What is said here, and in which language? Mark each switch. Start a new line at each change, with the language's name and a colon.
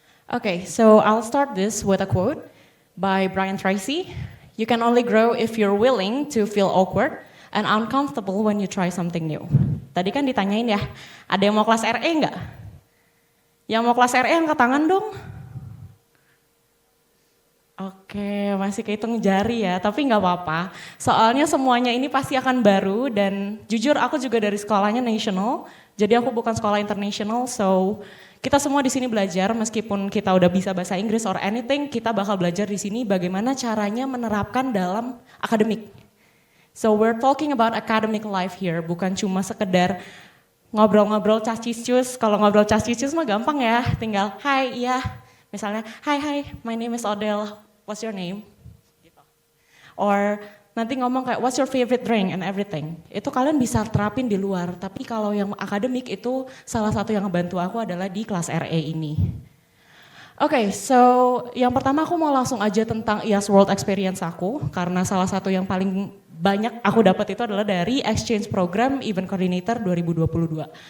English: Okay, so I'll start this with a quote by Brian Tracy. You can only grow if you're willing to feel awkward and uncomfortable when you try something new.
Indonesian: Tadi kan ditanyain ya, ada yang mau kelas RE nggak? Yang mau kelas RE angkat tangan dong. Oke, masih kehitung jari ya, tapi nggak apa-apa. Soalnya semuanya ini pasti akan baru dan jujur aku juga dari sekolahnya national, jadi aku bukan sekolah international, so kita semua di sini belajar meskipun kita udah bisa bahasa Inggris
English: or anything,
Indonesian: kita bakal belajar di sini bagaimana caranya menerapkan dalam akademik.
English: So we're talking about academic life here,
Indonesian: bukan cuma sekedar ngobrol-ngobrol cacicius. Kalau ngobrol cacicius mah gampang ya, tinggal hi, iya. Misalnya,
English: hi, my name is Odel, what's your name?
Indonesian: Gitu.
English: Or
Indonesian: nanti ngomong kayak
English: what's your favorite drink and everything.
Indonesian: Itu kalian bisa terapin di luar, tapi kalau yang akademik itu salah satu yang ngebantu aku adalah di kelas RE ini. Oke, so yang pertama aku mau langsung aja tentang IAS World Experience aku, karena salah satu yang paling banyak aku dapat itu adalah dari Exchange Program Event Coordinator 2022.